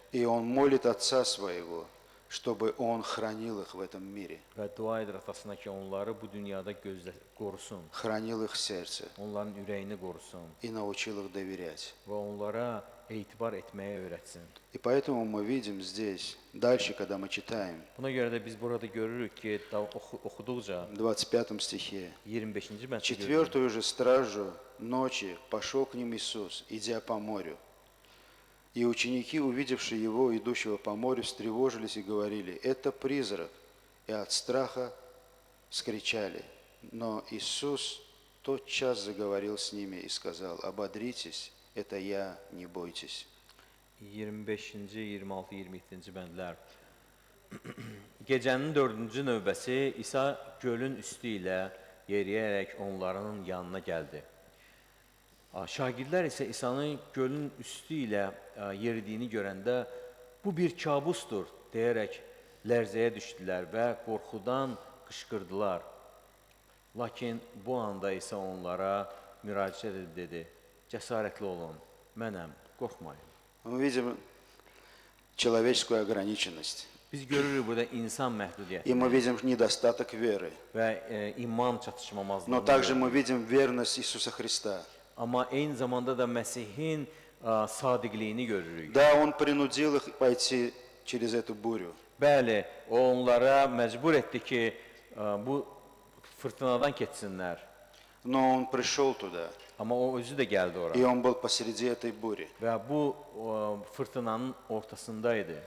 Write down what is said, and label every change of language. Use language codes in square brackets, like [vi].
[ru] И Он молит Отца Своего, чтобы Он хранил их в этом мире, [az] Və dua edir atasına ki, onları bu dünyada qorusun, [ru] хранил их сердце [az] onların ürəyini qorusun [ru] и научил их доверять. [az] və onlara etibar etməyə öyrətsin. [ru] И поэтому мы видим здесь, дальше, когда мы читаем, [az] Buna görə də biz burada görürük ki, oxuduqca [ru] в 25 стихе, [az] 25-ci mətndə görürük. [ru] четвертую же стражу ночи пошел к ним Иисус, идя по морю. И ученики, увидевшие Его, идущего по морю, встревожились и говорили: «Это призрак!» И от страха вскричали. Но Иисус тотчас заговорил с ними и сказал: «Ободритесь, это Я, не бойтесь». [az] 25-ci, 26, 27-ci bəndlər. Gecənin 4-cü növbəsi İsa gölün üstü ilə yeriyərək onların yanına gəldi. Şagirdlər isə İsa'nın gölün üstü ilə yeridiyini görəndə bu bir kabusdur deyərək lərzəyə düşdülər və qorxudan qışqırdılar. Lakin bu anda İsa onlara müraciət edib dedi: "Cəsarətli olun, mənəm, qorxmayın." [ru] Мы видим человеческую ограниченность. [az] Biz görürük burada insan [ru] И [az] məhdudiyyətini [ru] мы видим недостаток веры. [az] və iman [ru] Но [az] çatışmamazlığını. [ru] также мы видим верность Иисуса Христа. [az] Amma eyni zamanda da Məsihin sadiqliyini görürük. [ru] Да, Он принудил их пойти через эту бурю. [az] Bəli, o onlara məcbur etdi ki, bu fırtınadan keçsinlər. [ru] Но Он prишел туда, [az] Amma o özü də gəldi ora [ru] и Он был посреди этой бури. [az] və bu fırtınanın ortasındaydı.